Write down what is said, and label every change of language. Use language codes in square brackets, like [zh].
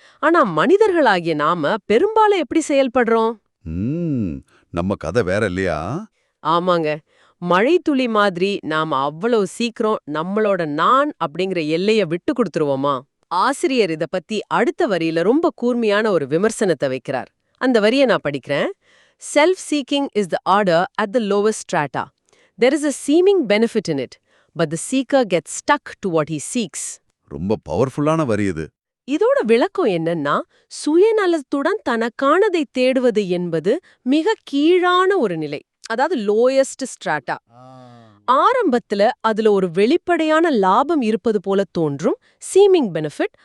[ta] ஆனா மனிதர்களாகிய நாம பெரும்பாலும் எப்படி செயல்படுறோம்? ம், நம்ம கதை வேற இல்லையா? ஆமாங்க. மழைத்துளி மாதிரி நாம அவ்வளவு சீக்கிரம் நம்மளோட நான் அப்படிங்கிற எல்லைய விட்டு கொடுத்துருவோமா? ஆசிரியர் இத பத்தி அடுத்த வரியில ரொம்ப கூர்மையான ஒரு விமர்சனத்தை வைக்கிறார். அந்த வரிய நான் படிக்கிறேன். [en] Self-seeking is the order at the lowest strata. There is a seeming benefit in it, but the seeker gets stuck to what he seeks. [ta] ரொம்ப பவர்ஃபுல்லான வரி இது. இதோட விளக்கம் என்னன்னா, சுயநலத்துடன் தனக்கானதை தேடுவது என்பது மிக கீழான ஒரு நிலை. அதாவது [en] Lowest strata. [ta] ஆரம்பத்துல அதுல ஒரு வெளிப்படையான லாபம் இருப்பது போல தோன்றும் [en] Seeming benefit.